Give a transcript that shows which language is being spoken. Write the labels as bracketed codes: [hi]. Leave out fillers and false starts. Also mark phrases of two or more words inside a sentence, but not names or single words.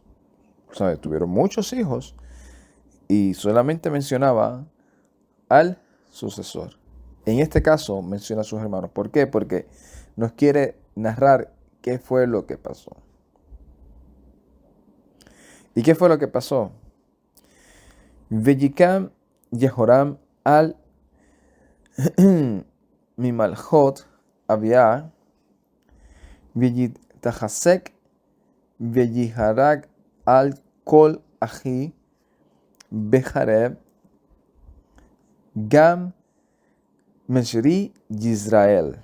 [es] ¿Sabes? Tuvieron muchos hijos. Y solamente mencionaba al sucesor. En este caso menciona a sus hermanos. ¿Por qué? Porque nos quiere narrar qué fue lo que pasó. ¿Y qué fue lo que pasó? [he] ויקם יהורם על ממלכת אביו ויתחזק ויהרג את כל אחיו בחרב גם משרי ישראל.